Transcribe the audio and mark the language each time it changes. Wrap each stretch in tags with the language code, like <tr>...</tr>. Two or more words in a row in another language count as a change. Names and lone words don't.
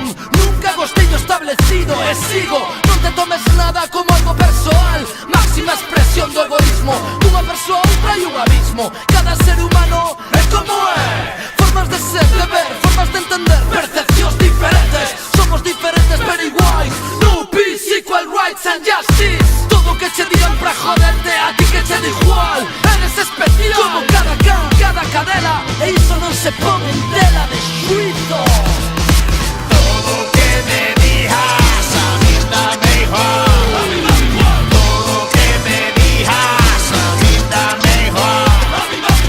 <gl>Nunca gostei do establecido e sigo. Non te tomes nada como algo persoal. Máxima expresión do egoísmo. Dunha persoa outra e un abismo. Cada ser humano é como é. Formas de ser, de ver, formas de entender. Percepcións diferentes. Somos diferentes pero iguais.</gl> <en>No peace, equal rights and justice.</en> <gl>Todo que che digan pra joderte, a ti que che da igual. Eres especial como cada can, cada cadela. E iso non se pon en tela de xuizo. Todo que me digas a mí dame igual. Todo que me digas a mí dame igual.</gl>